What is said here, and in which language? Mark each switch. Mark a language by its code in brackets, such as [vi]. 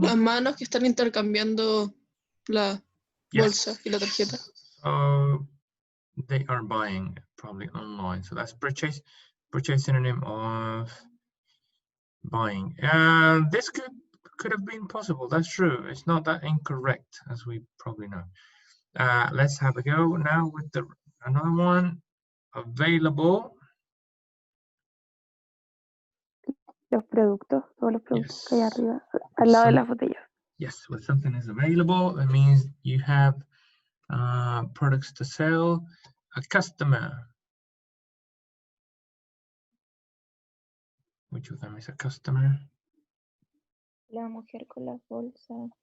[es] Las manos que están intercambiando la bolsa y la tarjeta. [en] So they are buying probably online. So that's purchase. Purchase synonym of buying. This could have been possible. That's true. It's not that incorrect, as we probably know. Let's have a go now with another one. Available. [es] Los productos, todos los productos que hay [en] Yes. [es] arriba, al lado de las botellas. [en] Yes, when something is available, that means you have products to sell. A customer. Which of them is a customer? [es] La mujer con las bolsas.